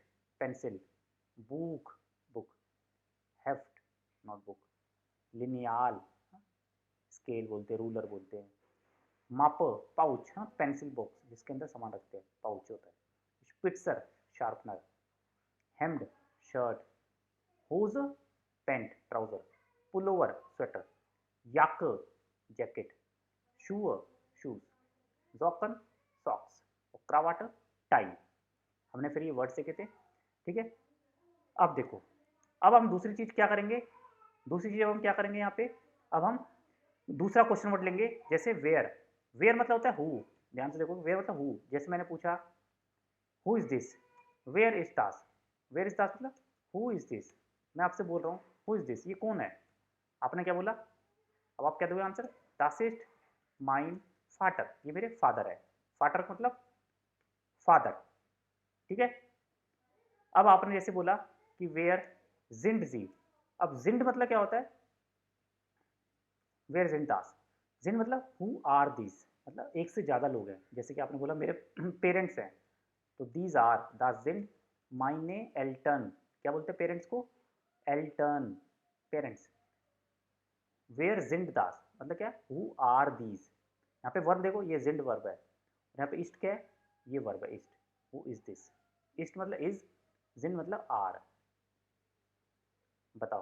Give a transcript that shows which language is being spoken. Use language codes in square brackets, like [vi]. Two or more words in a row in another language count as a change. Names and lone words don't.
[hi] पेंसिल, बुक बुक, हेफ्ट नोटबुक, लिनियाल स्केल बोलते हैं, रूलर बोलते हैं, मापर पाउच, हाँ [en] pencil box [hi] जिसके अंदर सामान रखते हैं, पाउच होता है, स्पिट्सर शार्पनर, हेम्ड शर्ट, होज पैंट ट्राउजर, पुलोवर स्वेटर, याक जैकेट, शू शूज, जॉकन सॉक्स, और क्रावाट टाई। हमने फिर ये वर्ड सीखे थे, ठीक है। अब देखो, अब हम दूसरी चीज क्या करेंगे, दूसरी चीज अब हम क्या करेंगे यहाँ पे, अब हम दूसरा [en] question word [hi] लेंगे, जैसे वेयर। वेयर मतलब होता है हु, ध्यान से देखो, वेयर मतलब हु, जैसे मैंने पूछा [en] who is this, [de] Wer ist das, Wer ist das [hi] मतलब [en] who is this, [hi] मैं आपसे बोल रहा हूँ [en] who is this, [hi] ये कौन है, आपने क्या बोला, अब आप क्या दोगे आंसर, [de] das ist mein Vater, [hi] ये मेरे फादर है, फादर मतलब फादर, ठीक है। अब आपने जैसे बोला कि [de] Wer sind Sie, [hi] अब जिंड मतलब क्या होता है, [de] Wer sind das, [hi] जिंड मतलब [en] who are [hi] दीज, मतलब एक से ज्यादा लोग हैं, जैसे कि आपने बोला मेरे पेरेंट्स हैं, तो [en] these are [de] Das sind meine Eltern, [hi] क्या बोलते हैं पेरेंट्स को, एल्टन पेरेंट्स, [de] Wer sind das [hi] मतलब क्या, [en] who are these, [hi] यहाँ पे वर्ब देखो ये जिंड वर्ब है, यहाँ पे ईस्ट क्या है, ये वर्ब है ईस्ट, [en] who is this, [hi] ईस्ट मतलब इज, जिंड मतलब आर, बताओ।